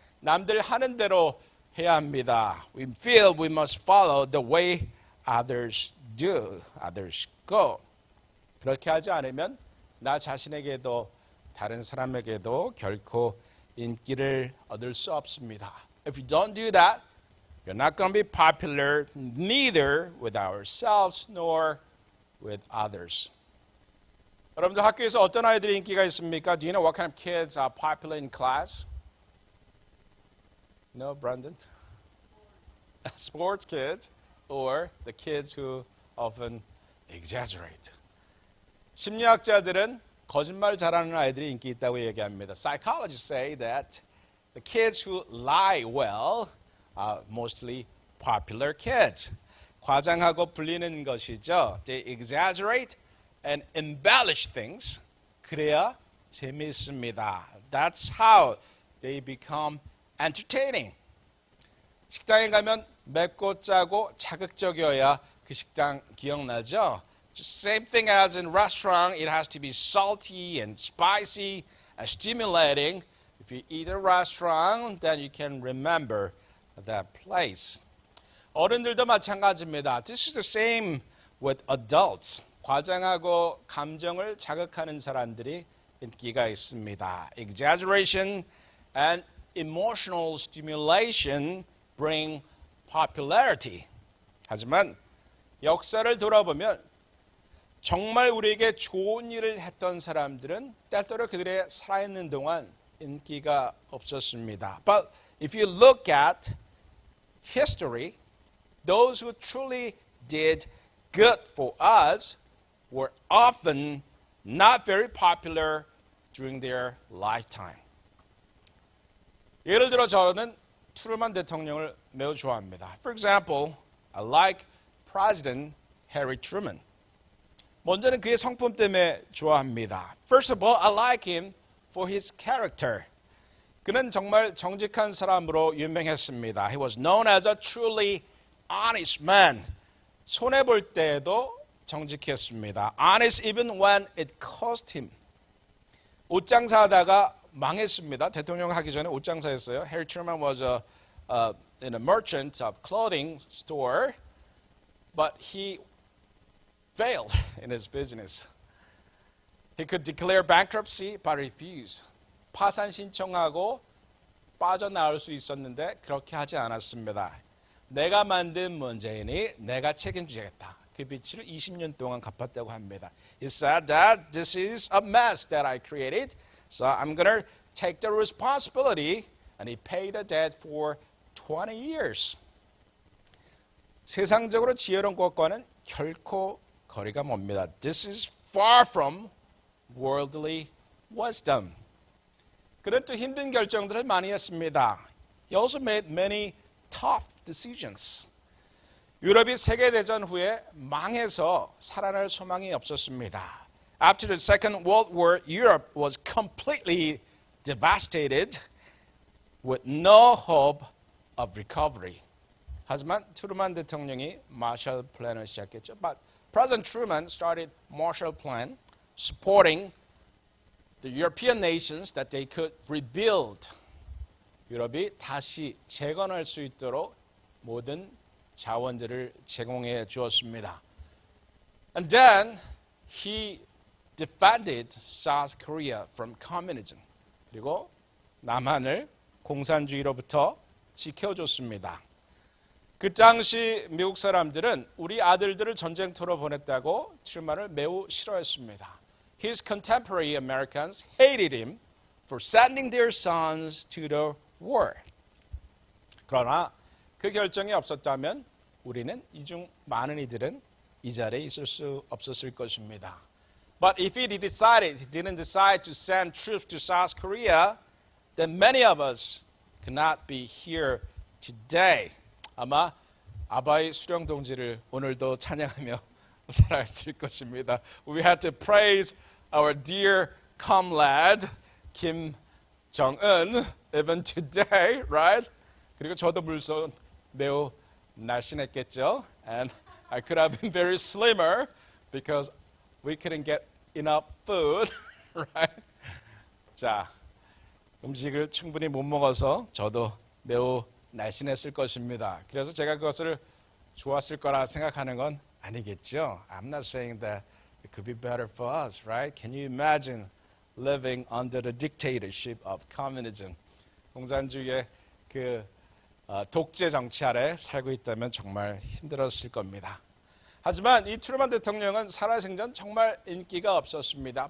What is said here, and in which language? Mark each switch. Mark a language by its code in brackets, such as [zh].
[ko] 남들 하는 대로 해야 합니다. [en] We feel we must follow the way others do, others go. [ko] 그렇게 하지 않으면 나 자신에게도 다른 사람에게도 결코 인기를 얻을 수 없습니다. [en] If you don't do that, you're not going to be popular neither with ourselves nor with others. [ko] 여러분들 학교에서 어떤 아이들이 인기가 있습니까? [en] Do you know what kind of kids are popular in class? No, Brandon? Sports kids or the kids who often exaggerate. [ko] 심리학자들은 거짓말 잘하는 아이들이 인기 있다고 얘기합니다. [en] Psychologists say that the kids who lie well are mostly popular kids. [ko] 과장하고 불리는 것이죠. [en] They exaggerate and embellish things. [ko] 그래야 재미있습니다. [en] That's how they become entertaining. [ko] 식당에 가면 맵고 짜고 자극적이어야 그 식당 기억나죠? [en] Same thing as in restaurant, it has to be salty and spicy and stimulating. If you eat a restaurant, then you can remember that place. [ko] 어른들도 마찬가지입니다. [en] This is the same with adults. [ko] 과장하고 감정을 자극하는 사람들이 인기가 있습니다. [en] Exaggeration and emotional stimulation bring popularity. [ko] 하지만 역사를 돌아보면 정말 우리에게 좋은 일을 했던 사람들은 때때로 그들의 살아있는 동안 인기가 없었습니다. [en] But if you look at history, those who truly did good for us were often not very popular during their lifetime. [ko] 예를 들어 저는 트루먼 대통령을 매우 좋아합니다. [en] For example, I like President Harry Truman. [ko] 먼저는 그의 성품 때문에 좋아합니다. [en] First of all, I like him for his character. [ko] 그는 정말 정직한 사람으로 유명했습니다. [en] He was known as a truly honest man. [ko] 손해볼 때에도 정직했습니다. [en] Honest even when it cost him. [ko] 옷장사 하다가 망했습니다. 대통령 하기 전에 옷장사했어요. [en] Harry Truman was in a merchant of clothing store, but he failed in his business. He could declare bankruptcy, but refused. [ko] 파산 신청하고 빠져나올 수 있었는데 그렇게 하지 않았습니다. 내가 만든 문제이니 내가 책임지겠다. 그 빚을 20년 동안 갚았다고 합니다. [en] He said that this is a mess that I created, so I'm going to take the responsibility, and he paid the debt for 20 years. [ko] 세상적으로 지혜로운 것과는 결코 거리가 멉니다. [en] This is far from worldly wisdom. [ko] 그는 또 힘든 결정들을 많이 했습니다. [en] He also made many tough decisions. [ko] 유럽이 세계대전 후에 망해서 살아날 소망이 없었습니다. [en] After the Second World War, Europe was completely devastated with no hope of recovery. [ko] 하지만 트루먼 대통령이 마셜 플랜을 시작했죠. [en] But President Truman started Marshall Plan, supporting the European nations that they could rebuild. [ko] 유럽이 다시 재건할 수 있도록 모든 자원들을 제공해 주었습니다. [en] And then he defended South Korea from communism. [ko] 그리고 남한을 공산주의로부터 지켜줬습니다. 그 당시 미국 사람들은 우리 아들들을 전쟁터로 보냈다고 트루먼을 매우 싫어했습니다. [en] His contemporary Americans hated him for sending their sons to the war. [ko] 그러나 그 결정이 없었다면 우리는 이 중 많은 이들은 이 자리에 있을 수 없었을 것입니다. [en] But if he didn't decide to send troops to South Korea, then many of us could not be here today. [ko] 아마 아바이 수령 동지를 오늘도 찬양하며 살아있을 것입니다. [en] We had to praise our dear comrade Kim Jong-un even today, right? [ko] 그리고 저도 물론 매우 날씬했겠죠. [en] And I could have been very slimmer because we couldn't get enough food, right? [ko] 자, 음식을 충분히 못 먹어서 저도 매우 날씬했을 것입니다. 그래서 제가 그것을 좋았을 거라 생각하는 건 아니겠죠. [en] I'm not saying that it could be better for us, right? Can you imagine living under the dictatorship of communism? [ko] 공산주의의 그 독재 정치 아래 살고 있다면 정말 힘들었을 겁니다. 하지만 이 트루먼 대통령은 살아생전 정말 인기가 없었습니다.